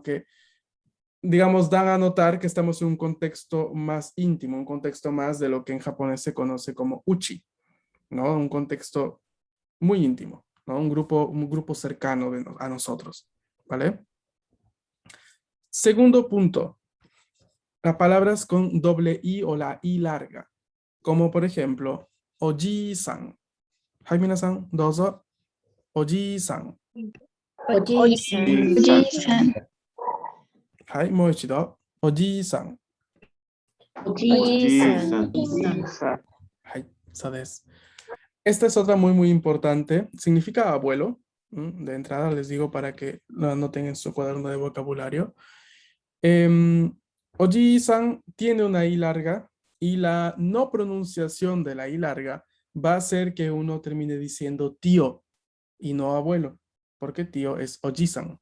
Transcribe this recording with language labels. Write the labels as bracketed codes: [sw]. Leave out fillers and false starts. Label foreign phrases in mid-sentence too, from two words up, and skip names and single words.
[es] Que, digamos, dan a notar que estamos en un contexto más íntimo, un contexto más de lo que en japonés se conoce como uchi, ¿no? Un contexto muy íntimo, ¿no? Un grupo cercano a nosotros, ¿vale? Segundo punto, las palabras con doble I o la I larga, como por ejemplo, oji-san. [ja] はい、皆さん、どうぞ. Oji-san. Oji-san. はい、もう一度。おじいさん. はい、そうです. [es] Esta es otra muy, muy importante. Significa abuelo. De entrada les digo para que lo anoten en su cuaderno de vocabulario. Oji-san tiene una I larga y la no pronunciación de la I larga va a hacer que uno termine diciendo tío y no abuelo, porque tío es oji-san.